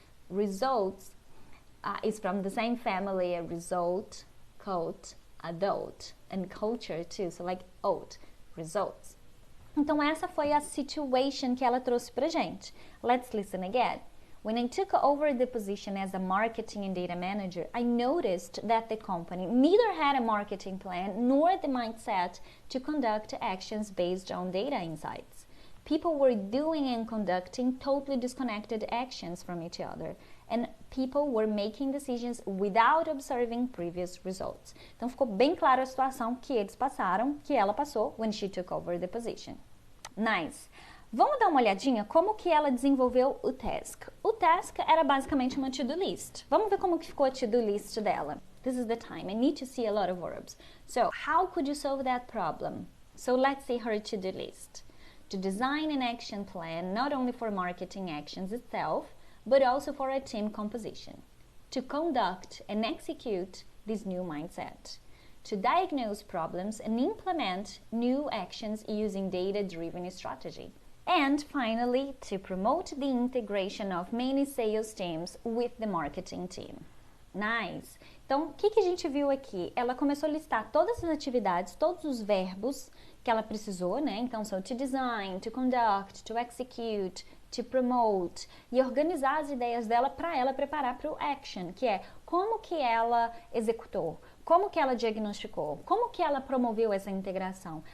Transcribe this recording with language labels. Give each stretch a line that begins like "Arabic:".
English: Results is from the same family, a result, quote, adult, and culture too, so like oat, results.
Portuguese: Então essa foi a situation que ela trouxe pra gente.
English: Let's listen again. When I took over the position as a marketing and data manager, I noticed that the company neither had a marketing plan nor the mindset to conduct actions based on data insights. People were doing and conducting totally disconnected actions from each other, and people were making decisions without observing previous results.
Portuguese: Então ficou bem clara a situação que eles passaram, que ela passou
English: when she took over the position. Nice!
Portuguese: Vamos dar uma olhadinha como que ela desenvolveu o task. O task era basicamente uma to-do list. Vamos ver como que ficou a to-do list dela.
English: This is the time. I need to see a lot of verbs. So, how could you solve that problem? So, let's see her to-do list. To design an action plan not only for marketing actions itself, but also for a team composition. To conduct and execute this new mindset. To diagnose problems and implement new actions using data-driven strategy. And finally, to promote the integration of many sales teams with the marketing team. Nice!
Portuguese: Então, o que a gente viu aqui? Ela começou a listar todas as atividades, todos os verbos que ela precisou, né? Então, são
English: to design, to conduct, to execute, to promote,
Portuguese: e organizar as ideias dela para ela preparar para o action, que é como que ela executou, como que ela diagnosticou, como que ela promoveu essa integração.